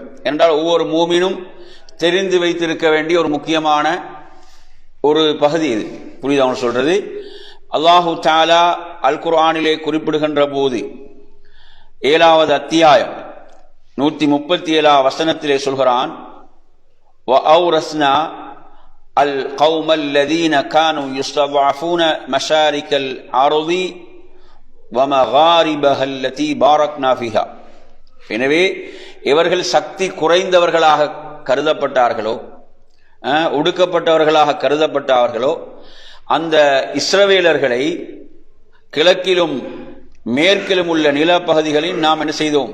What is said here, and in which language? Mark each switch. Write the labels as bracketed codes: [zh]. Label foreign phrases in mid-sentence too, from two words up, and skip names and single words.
[ta] என்றால் ஒவ்வொரு மூமினும் தெரிந்து வைத்திருக்க வேண்டிய ஒரு முக்கியமான ஒரு பகுதி இது. புரியுது அவங்க சொல்றது? [ar] الله تعالى [ta] அல் குர்ஆனிலே குறிப்பிடுகின்ற போது 7வது அத்தியாயம் 137 வசனத்திலே சொல்கிறான், [ar] وَأَوْرَثْنَا الْقَوْمَ الَّذِينَ كَانُوا يُسْتَضْعَفُونَ مَشَارِكَ الْأَرْضِ وَمَغَارِبَهَا الَّتِي بَارَكْنَا فِيهَا. [ta] எனவே இவர்கள் சக்தி குறைந்தவர்களாக கருதப்பட்டார்களோ, ஒடுக்கப்பட்டவர்களாக கருதப்பட்டார்களோ, அந்த இஸ்ரவேலர்களை கிழக்கிலும் மேற்கிலும் உள்ள நிலப்பகுதிகளில் நாம் என்ன செய்தோம்?